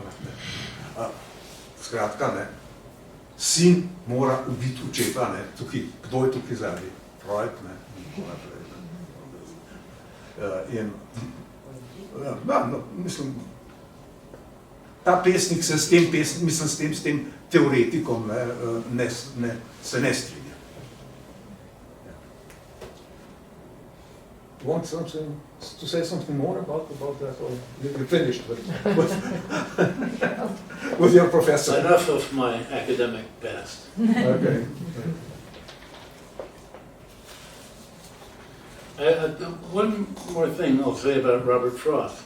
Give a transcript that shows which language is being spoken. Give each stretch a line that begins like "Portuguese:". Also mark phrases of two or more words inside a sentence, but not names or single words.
Slovenian: Skratka, sin mora ubiti očeta, tukaj, kdo je tukaj zadnji? Freud, mislim, ta pesnik se s tem teoretikom se ne strinja.
English: Want to say something more about that, or you finished with your professor? Enough of my academic past. Okay. One more thing I'll say about Robert Frost.